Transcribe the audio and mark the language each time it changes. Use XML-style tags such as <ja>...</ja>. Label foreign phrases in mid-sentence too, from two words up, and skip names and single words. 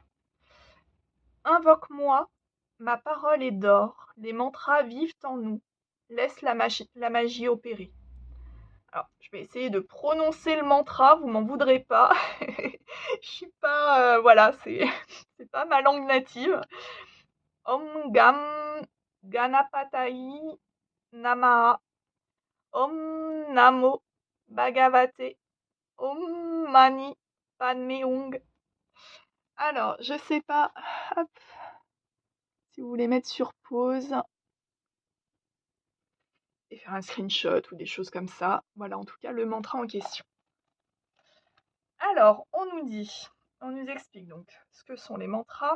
<fr>Invoque-moi, ma parole est d'or, les mantras vivent en nous. Laisse la magie opérer. Alors, je vais essayer de prononcer le mantra, vous m'en voudrez pas. Je suis pas... voilà, c'est pas ma langue native.</fr> <sa>Om Gam Ganapatayi Namaha. Om Namo Bhagavate. Om Mani Padme Hung.</sa> <fr>Alors, je sais pas. Hop. Si vous voulez mettre sur pause et faire un screenshot ou des choses comme ça. Voilà, en tout cas, le mantra en question. Alors, on nous explique donc ce que sont les mantras.</fr>